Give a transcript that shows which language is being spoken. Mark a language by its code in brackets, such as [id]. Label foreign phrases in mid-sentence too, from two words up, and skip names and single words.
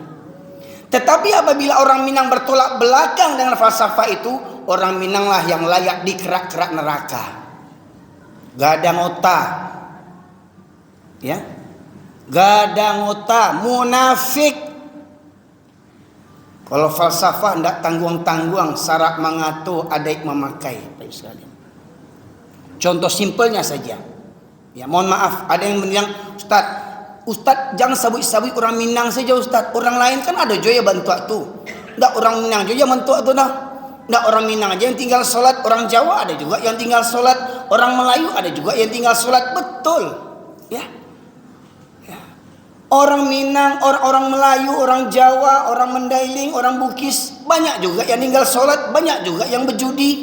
[id] Tetapi apabila orang Minang bertolak belakang dengan falsafah itu, orang Minanglah yang layak dikerak-kerak neraka. [min] Gadang otak, ya, gadang otak, munafik. Kalau falsafah tidak tangguang-tangguang, syarak mengatu, adaik memakai. [id] Contoh simpelnya saja. Ya, mohon maaf, ada yang bilang, Ustaz, Ustaz jangan sabui-sabui orang Minang saja Ustaz. [min] Orang lain kan ada juga bantu tu. Ndak orang Minang juga bantu tu dah. [id] Ndak orang Minang aja yang tinggal solat, orang Jawa ada juga yang tinggal solat, orang Melayu ada juga yang tinggal solat. Betul. Ya. Orang Minang, orang Melayu, orang Jawa, orang Mandailing, orang Bugis, banyak juga yang tinggal solat, banyak juga yang berjudi.